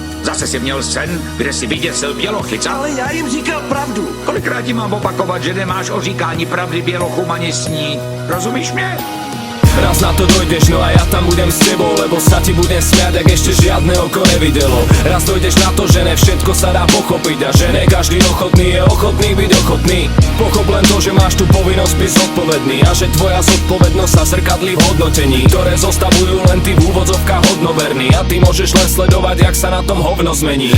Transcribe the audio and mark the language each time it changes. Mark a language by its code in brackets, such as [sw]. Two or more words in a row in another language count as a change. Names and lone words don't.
[cs] Zase si měl sen, kde si vyděsil bělochyca? Ale já jim říkal pravdu. Kolikrát ti mám opakovat, že nemáš o říkání pravdy bělochům ani snít? Rozumíš mě? [sk] Raz na to dojdeš, no a ja tam budem s tebou, lebo sa ti budem smiať, ak ešte žiadne oko nevidelo. Raz dojdeš na to, že ne všetko sa dá pochopiť a že ne každý ochotný je ochotný byť ochotný. Pochop len to, že máš tu povinnosť byť zodpovedný a že tvoja zodpovednosť sa zrkadlí v hodnotení, ktoré zostavujú len ty v úvodzovkách hodnoverný a ty môžeš len sledovať, jak sa na tom hovno zmení.